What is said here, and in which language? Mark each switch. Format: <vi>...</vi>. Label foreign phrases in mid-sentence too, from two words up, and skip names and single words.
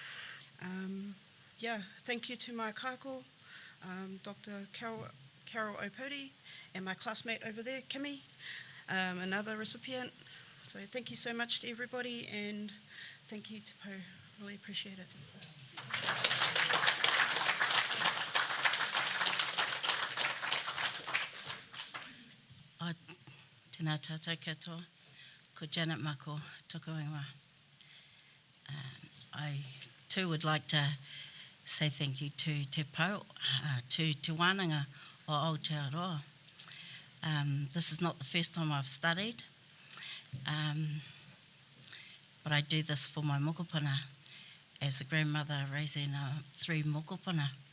<en>Thank you to my kāko, Dr. Carol Opudi, and my classmate over there, Kimi, another recipient. So thank you so much to everybody, and thank you to Pou. Really appreciate it.</en> <mi>Tēnā tātou katoa, ko Janet Mako, toko ingoa.</mi> <en>I too would like to say thank you to Te Pou, to Te Wānanga o Aotearoa. This is not the first time I've studied, but I do this for my mokopuna as a grandmother raising 3 mokopuna.</en>